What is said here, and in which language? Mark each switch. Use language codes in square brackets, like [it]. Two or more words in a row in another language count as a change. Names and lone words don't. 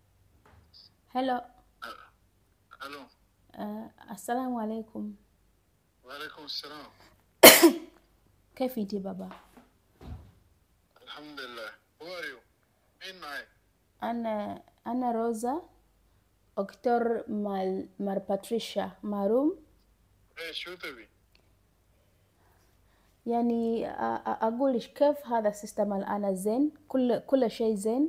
[en] hello Hello. [ar] السلام عليكم وعليكم السلام. كيف انتي بابا؟ الحمد لله. [en] Who are you? [ar] مين معي؟ أنا روزا، أكتر مال باتريشيا ماروم. ايه شو تبي؟ يعني أقول كيف هذا السيستم الآن زين، كل شيء زين.